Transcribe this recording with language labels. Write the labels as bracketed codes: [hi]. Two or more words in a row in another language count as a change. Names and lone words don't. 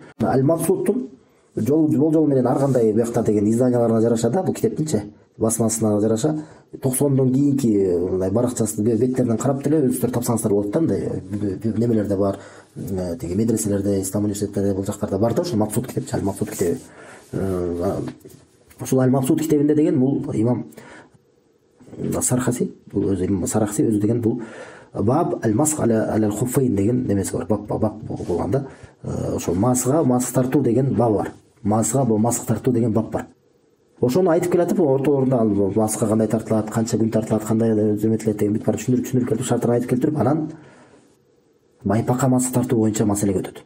[ky] Аль-Мабсуттун жол менен ар кандай буякта деген изданияларына жараша да, бул китептинчи басмасына жараша 90дон кийинки мындай баракчасын беттеринен карап деле өзүңүздөр тапсаңыздар болот да, мындай немелерде бар, тиги медреселерде, ислам университеттерде бул жактарда бар да, ошол Мабсут китеп, Аль-Мабсут китеби. Ошол Аль-Мабсут китебинде деген бул имам Сархаси, бул өзү имам Сарахси өзү деген бул [ar] باب المسح على الخفين [ky] деген немеси бар, баб болгон да. Ошол маск тартуу деген баб бар. Маск тартуу деген баб бар. Ошону айтып келатып, ортолорунда маска кандай тартылат, канча күн тартылат, кандай эметилет деген бүт бар түшүндүрүп келип, шартын айтып келтирип, анан байпакка маск тартуу боюнча маселеге өтөт.